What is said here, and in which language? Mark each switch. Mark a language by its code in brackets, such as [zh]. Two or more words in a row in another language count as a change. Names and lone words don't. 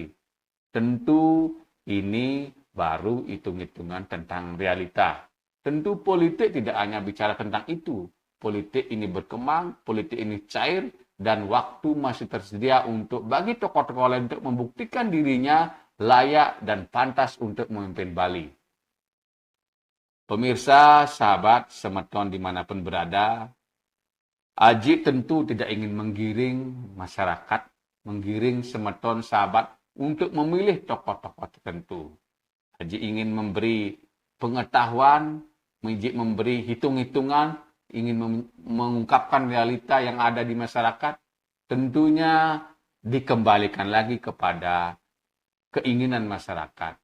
[id] Tentu ini baru hitung-hitungan tentang realita. Tentu politik tidak hanya bicara tentang itu. Politik ini berkembang, politik ini cair, dan waktu masih tersedia untuk bagi tokoh-tokoh lain untuk membuktikan dirinya layak dan pantas untuk memimpin Bali. Pemirsa, sahabat, semeton dimanapun berada, Aji tentu tidak ingin menggiring masyarakat, menggiring semeton sahabat untuk memilih tokoh-tokoh tertentu. Aji ingin memberi pengetahuan, memberi hitung-hitungan, ingin mengungkapkan realita yang ada di masyarakat, tentunya dikembalikan lagi kepada keinginan masyarakat.